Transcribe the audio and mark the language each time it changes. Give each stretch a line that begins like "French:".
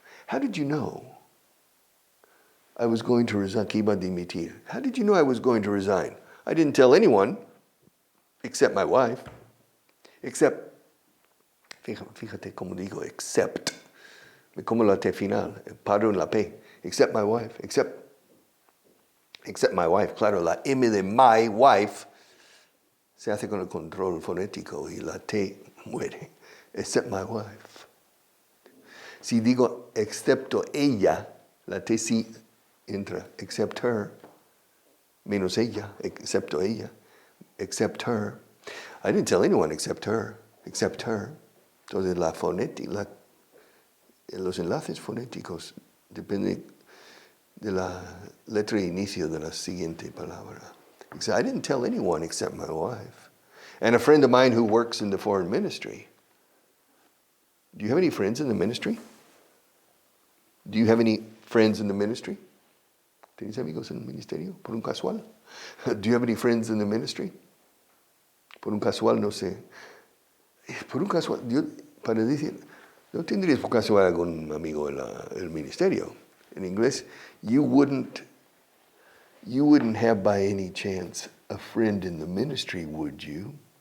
English: How did you know I was going to resign?
Spanish: Que iba a dimitir.
English: How did you know I was going to resign? I didn't tell anyone except my wife.
Spanish: Except, fíjate cómo digo, except. Me como la T final, paro en la P.
English: Except my wife. Except my wife.
Spanish: Claro, la M de my wife se hace con el control fonético y la T muere.
English: Except my wife.
Spanish: Si digo excepto ella, la T sí entra.
English: Except her.
Spanish: Menos ella. Excepto ella.
English: Except her. I didn't tell anyone except her. Except her.
Spanish: Entonces la fonética, los enlaces fonéticos dependen de la letra de inicio de la siguiente palabra.
English: I didn't tell anyone except my wife. And a friend of mine who works in the foreign ministry. Do you have any friends in the ministry? Do you have any friends in the ministry?
Spanish: ¿Tienes amigos en el ministerio? Por un casual. Do you have any friends in the ministry? Por un casual, no sé. Por un casual, para decir, no tendrías por casual algún amigo en el ministerio.
English: In English, you wouldn't have by any chance a friend in the ministry, would you?